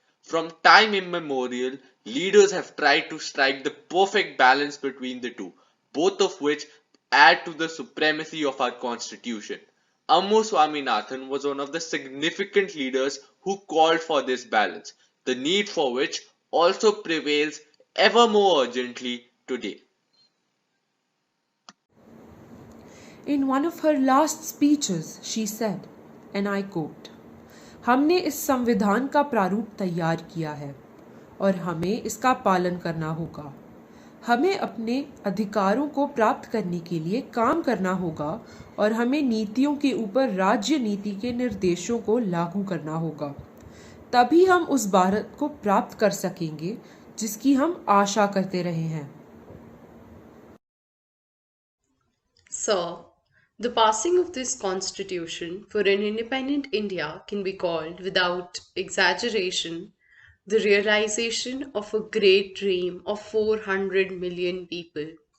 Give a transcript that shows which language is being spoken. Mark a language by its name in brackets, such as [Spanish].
[English] From time immemorial, leaders have tried to strike the perfect balance between the two, both of which add to the supremacy of our constitution. Ammu Swaminathan was one of the significant leaders who called for this balance, the need for which also prevails ever more urgently today. In one of her last speeches, she said, and I quote, [Hindi] हमने इस संविधान का प्रारूप तैयार किया है और हमें इसका पालन करना होगा। हमें अपने अधिकारों को प्राप्त करने के लिए काम करना होगा और हमें नीतियों के ऊपर राज्य नीति के निर्देशों को लागू करना होगा। तभी हम उस भारत को प्राप्त कर सकेंगे जिसकी हम आशा करते रहे हैं। [English] Sir, the passing of this constitution for an independent India can be called, without exaggeration, the realization of a great dream of 400 million people.